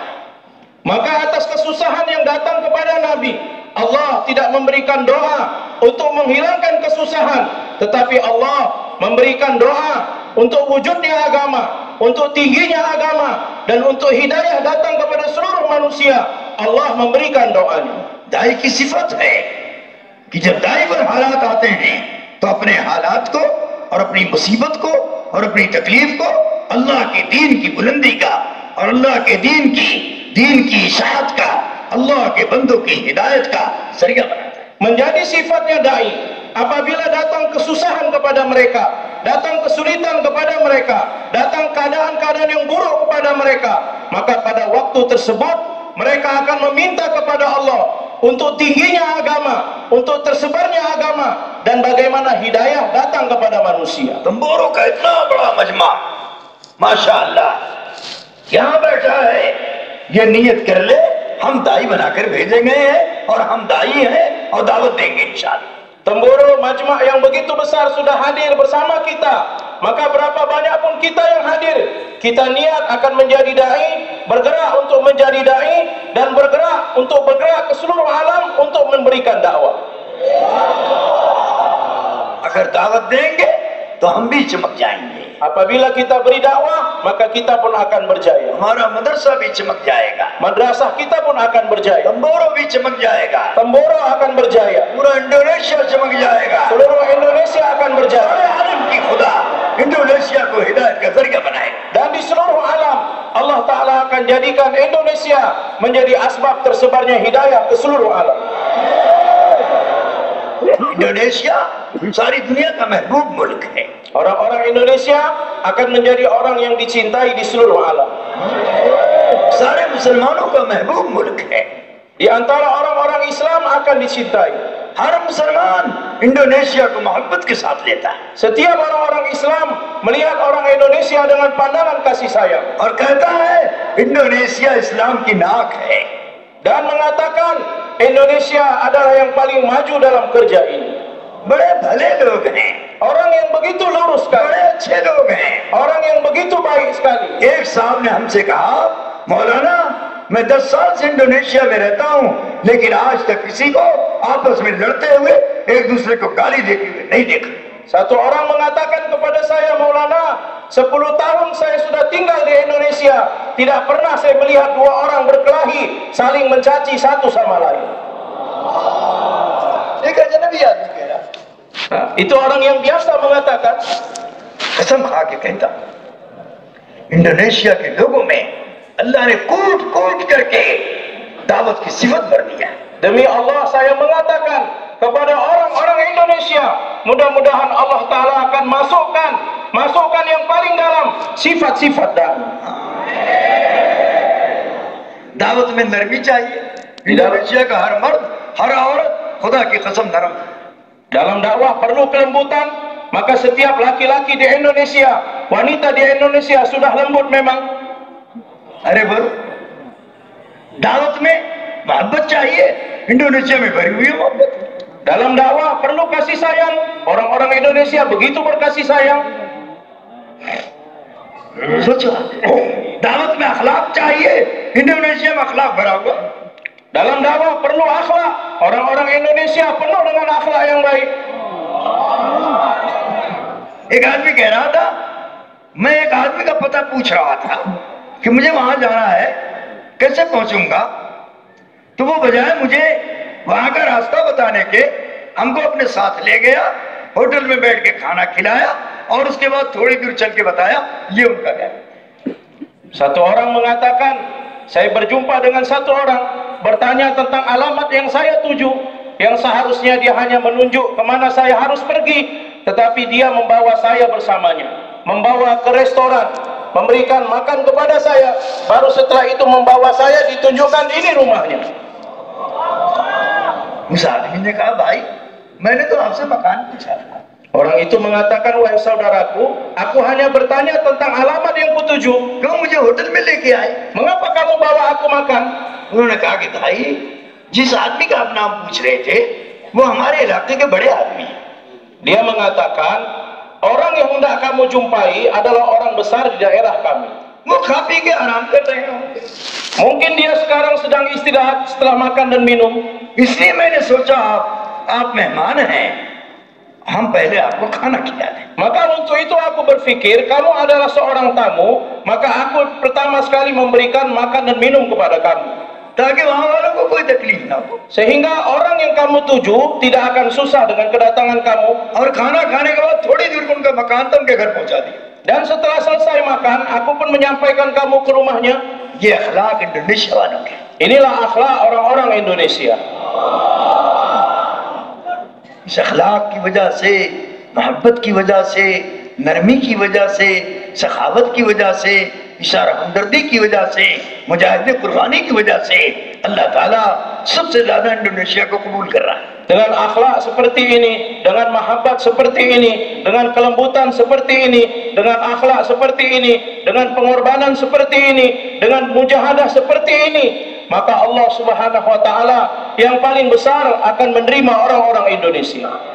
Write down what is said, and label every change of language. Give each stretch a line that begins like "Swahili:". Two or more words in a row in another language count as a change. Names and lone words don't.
Indonesian: Maka atas kesusahan yang datang kepada Nabi, Allah tidak memberikan doa untuk menghilangkan kesusahan, tetapi Allah memberikan doa untuk wujudnya agama, untuk tingginya agama, dan untuk hidayah datang kepada seluruh manusia. Allah memberikan doanya.
Hindi: दाई की सिफत है कि जब दाई पर हालात आते हैं तो अपने हालात को और अपनी मुसीबत को और अपनी तकलीफ को अल्लाह के दीन की बुलंदी का और अल्लाह के दीन की इशाअत का, अल्लाह के बंदों की हिदायत का जरिया बनाता है।
Indonesian: Menjadi sifatnya dai, apabila datang kesusahan kepada mereka, datang kesulitan kepada mereka, datang keadaan-keadaan yang buruk kepada mereka, maka pada waktu tersebut mereka akan meminta kepada Allah untuk tingginya agama, untuk tersebarnya agama, dan bagaimana hidayah datang kepada manusia.
Hindi: तंबोरों का इतना बड़ा मजमा, माशाअल्लाह, यहाँ बैठा है, ये नियत कर ले हम दाई बनाकर भेजे गए हैं और हम दाई हैं और दावत देंगे इंशाअल्लाह।
Indonesian: Temboro majma' yang begitu besar sudah hadir bersama kita, maka berapa banyak pun kita yang hadir, kita niat akan menjadi dai, bergerak untuk menjadi dai, dan bergerak ke seluruh alam untuk memberikan dakwah.
Hindi: अगर दावत देंगे तो हम भी चमक जाएंगे,
Indonesian: Apabila kita beri dakwah, maka kita pun akan berjaya.
Hindi: हमारा मदरसा भी चमक जाएगा,
Indonesian: Madrasah kita pun akan berjaya.
Hindi: तंबोरो भी चमक जाएगा,
Indonesian: Temboro akan berjaya.
Hindi: पूरा इंडोनेशिया चमक जाएगा।
Indonesian: Seluruh Indonesia akan berjaya.
Hindi: सारे आलम की खुदा इंडोनेशिया को हिदायत का जरिया बनाएगा।
Indonesian: Dan di seluruh alam, Allah Ta'ala akan jadikan Indonesia menjadi asbab tersebarnya hidayah ke seluruh alam.
Hindi: इंडोनेशिया सारी दुनिया का महबूब मुल्क है,
Indonesian: Orang-orang Indonesia akan menjadi orang yang dicintai di seluruh alam.
Hindi: सारे मुसलमानों का महबूब मुल्क है।
Indonesian: Di antara orang-orang Islam akan dicintai.
Hindi: हर मुसलमान इंडोनेशिया को मोहब्बत के साथ लेता है
Indonesian: Setiap orang-orang Islam melihat orang Indonesia dengan pandangan kasih sayang
Hindi: और कहता है इंडोनेशिया इस्लाम की नाक है।
Indonesian: dan mengatakan Indonesia adalah yang paling maju dalam kerja ini.
Hindi: बड़े भले लोग हैं,
Indonesian: Orang yang begitu lurus
Hindi: बड़े
Indonesian: sekali,
Hindi: अच्छे लोग हैं।
Indonesian: orang yang begitu baik sekali.
Hindi: एक साहब ने हमसे कहा, मौलाना मैं 10 साल से इंडोनेशिया में रहता हूँ, लेकिन आज तक किसी को आपस में लड़ते हुए एक दूसरे को गाली देते हुए नहीं देखा।
Indonesian: Satu orang mengatakan kepada saya, Maulana, 10 tahun saya sudah tinggal di Indonesia, tidak pernah saya melihat dua orang berkelahi, saling mencaci satu sama lain.
Hindi: एक अजनबी आदमी कह रहा,
Indonesian: Itu orang yang biasa mengatakan.
Hindi: कसम खा के कहता, इंडोनेशिया के लोगों में अल्लाह ने कूट कूट करके दावत की सिफत भर दिया।
Indonesian: Demi Allah saya mengatakan kepada orang-orang Indonesia, mudah-mudahan Allah Ta'ala akan masukkan yang paling dalam sifat-sifat
Hindi: दावत में नरमी चाहिए। इंडोनेशिया का हर मर्द, हर औरत खुदा की कसम नरम।
Indonesian: Dalam dakwah perlu kelembutan, maka setiap laki-laki di Indonesia, wanita di Indonesia sudah lembut memang.
Hindi: अरे बरो, दावत में मोहब्बत चाहिए, इंडोनेशिया में भरी हुई है मोहब्बत।
Indonesian: Dalam dakwah perlu kasih sayang, orang-orang Indonesia begitu berkasih sayang.
Hindi: सोचो, दावत में अखलाक चाहिए, इंडोनेशिया में अखलाक भरा हुआ।
Indonesian: Dalam dakwah perlu akhlak, orang-orang Indonesia penuh dengan akhlak yang baik.
Hindi: एक आदमी कह रहा था, मैं एक आदमी का पता पूछ रहा था कि मुझे वहां जाना है, कैसे पहुंचूंगा? तो वो बजाय मुझे वहां का रास्ता बताने के हमको अपने साथ ले गया, होटल में बैठ के खाना खिलाया और उसके बाद थोड़ी दूर चल के बताया ये उनका घर।
Indonesian: Satu orang mengatakan, saya berjumpa dengan satu orang, bertanya tentang alamat yang saya tuju, yang seharusnya dia hanya menunjuk kemana saya harus pergi, tetapi dia membawa saya bersamanya, membawa ke restoran, memberikan makan kepada saya, baru setelah itu membawa saya ditunjukkan ini rumahnya.
Hindi: उस आदमी ने कहा, भाई मैंने तो आपसे मकान पूछा था।
Indonesian: Orang itu mengatakan, wahai saudaraku, aku hanya bertanya tentang alamat yang kutuju.
Hindi: क्यों मुझे होटल में लेके आए?
Indonesian: Mengapa kamu bawa aku makan?
Hindi: उन्होंने कहा कि भाई जिस आदमी का आप नाम पूछ रहे थे वो हमारे इलाके के बड़े आदमी हैं।
Indonesian: Dia mengatakan, orang yang hendak kamu jumpai adalah orang besar di daerah kami.
Hindi: वो खा पी के आराम कर रहे होंगे,
Indonesian: Mungkin dia sekarang sedang istirahat setelah makan dan minum.
Hindi: इसलिए मैंने सोचा आप मेहमान हैं, हम पहले आपको खाना खिला दें।
Indonesian: Maka untuk itu aku berpikir, kamu adalah seorang tamu, maka aku pertama sekali memberikan makan dan minum kepada kamu,
Hindi: ताकि वहां वालों को कोई तकलीफ ना हो,
Indonesian: sehingga orang yang kamu tuju tidak akan susah dengan kedatangan kamu.
Hindi: और खाना खाने के बाद थोड़ी दूर को उनका मकान तो उनके घर पहुंचा दिया।
Indonesian: Dan setelah selesai makan, aku pun menyampaikan kamu ke rumahnya.
Hindi: ये अखलाक इंडोनेशिया वालों के।
Indonesian: Inilah akhlak orang-orang Indonesia.
Hindi: इस अखलाक की वजह से, मोहब्बत की वजह से, नरमी की वजह से, सखावत की वजह से, इशारा हमदर्दी की वजह से, मुजाहिद कुर्बानी की वजह से अल्लाह ताला सबसे ज्यादा इंडोनेशिया को कबूल कर रहा है।
Indonesian: Dengan akhlak seperti ini, dengan mahabbat seperti ini, dengan kelembutan seperti ini, dengan akhlak seperti ini, dengan pengorbanan seperti ini, dengan mujahadah seperti ini, maka Allah
Arabic: سبحانه وتعالى
Indonesian: yang paling besar akan menerima orang-orang Indonesia.